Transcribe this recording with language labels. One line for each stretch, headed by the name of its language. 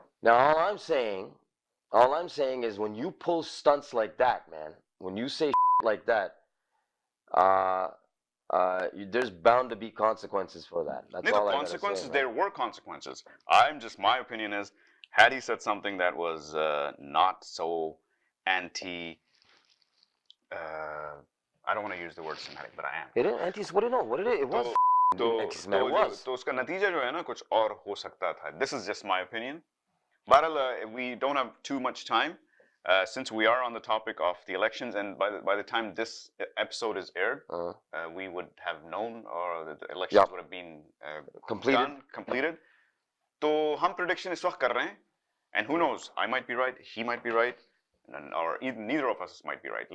English: Now all I'm saying is, when you pull stunts like that, man, when you say like that, there's bound to be consequences for that. That's all I gotta say. Consequences, there were consequences. My opinion is, had he said something that was not so anti, I don't want to use the word Semitic, but I am. It is anti, what it is? It was anti-Semitic. It was.
Hindi: तो उसका नतीजा जो है ना कुछ और हो सकता था.
English: This is just my opinion. But we don't have too much time, since we are on the topic of the elections, and by the time this episode is aired, we would have known, or the elections would have been completed.
Hindi: तो हम prediction इस वक्त कर रहे हैं,
English: and who knows, I might be right, he might be right, or neither of us might be right.